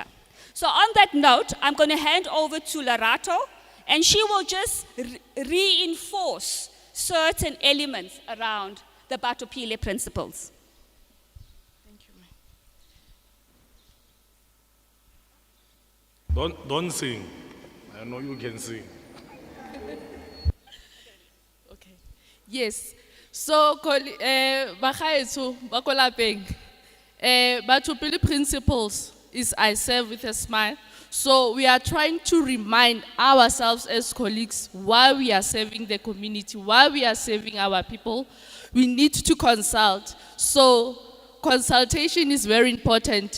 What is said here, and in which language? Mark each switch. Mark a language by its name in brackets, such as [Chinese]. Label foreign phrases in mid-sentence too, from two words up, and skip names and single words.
[English] So on that note, I'm going to hand over to Lerato, and she will just reinforce certain elements around the Batopile principles. Thank you, ma'am. Don't sing. I know you can sing. Okay. Yes. So, [Tswana] bagaetso ba ko lapeng, [English] Batopile principles is I serve with a smile. So we are trying to remind ourselves as colleagues why we are serving the community, why we are serving our people. We need to consult. So consultation is very important.